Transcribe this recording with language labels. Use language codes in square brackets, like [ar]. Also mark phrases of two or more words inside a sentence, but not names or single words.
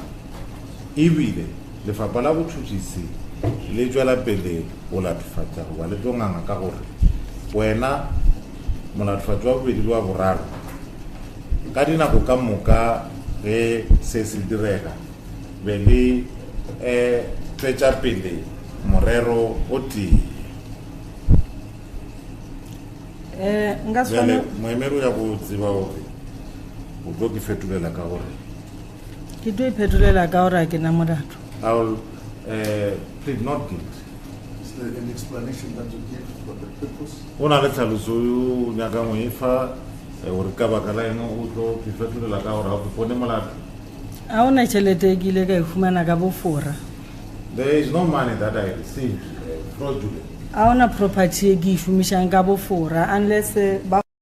[nso] ebile lefapha la botšhotšhisi le tšwela pele go latofatša goba le tlo nganga ka gore wena molatofatši wa bobedi le wa boraro ka dinako ka moka ge se se direga be le tšwetša pele morero o tee bjale moemedi o ya go tseba gore o tlo ke fetolela ka gore ke tlo iphetolela ka gore ke na molato. [en] I will plead not guilty. Is there an explanation that you give for the purpose? [nso] O na le tlhaloso yo nyaka mo efa gore ka baka la eng o tlo ke fetolela ka gore ga o pone molato. A ona tšhelete ke ile ka e fumana ka bofora. [en] There is no money that I received fraudulent. [nso] A ona property e ke e šomišang ka bofora unless ba